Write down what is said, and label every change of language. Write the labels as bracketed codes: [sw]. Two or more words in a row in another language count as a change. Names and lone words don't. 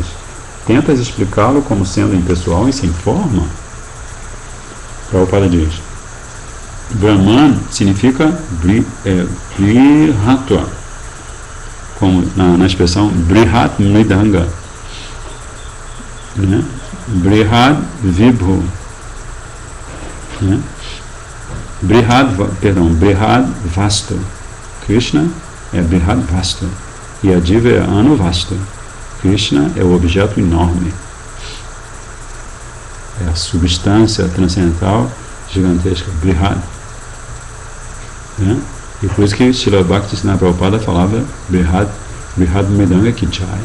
[pt] Tentas explicá-lo como sendo impessoal e sem forma? Prabhupada diz: Brahman significa Brihatva, como na expressão [sa] बृहत् मृदङ्ग, [pt] né? [sa] बृहद् विभु, né? बृहद् वस्तु. [pt] Krishna é [sa] बृहद् वस्तु [pt] e a Diva é Anuvastu. Krishna é o objeto enorme, é a substância transcendental gigantesca, Brihad, né? E por isso que Srila Bhaktivinoda Prabhupada falava Brihad Mridanga Kijai.